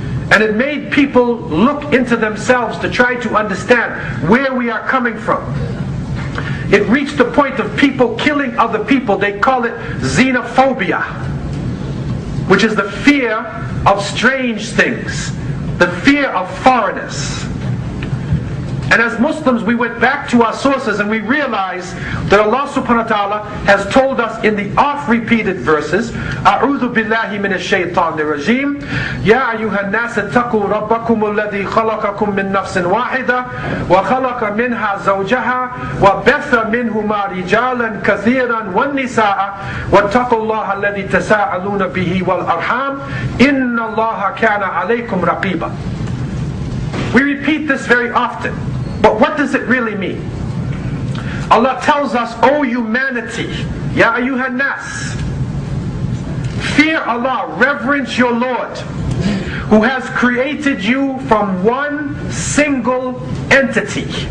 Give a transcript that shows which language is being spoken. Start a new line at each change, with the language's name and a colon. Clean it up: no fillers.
English: And it made people look into themselves to try to understand where we are coming from. It reached the point of people killing other people. They call it xenophobia, which is the fear of strange things, the fear of foreigners. And as Muslims, we went back to our sources and we realized that Allah subhanahu wa ta'ala has told us in the oft-repeated verses,
Arabic: أعوذ بالله من الشيطان الرجيم يا أيها الناس اتقوا ربكم الذي خلقكم من نفس واحدة وخلق منها زوجها وبث منهما رجالا كثيرا والنساء واتقوا الله الذي تساءلون به والأرحام إن الله كان عليكم رقيبا.
English: We repeat this very often. But what does it really mean? Allah tells us, O humanity, Ya ayyuhan nas, fear Allah, reverence your Lord, who has created you from one single entity.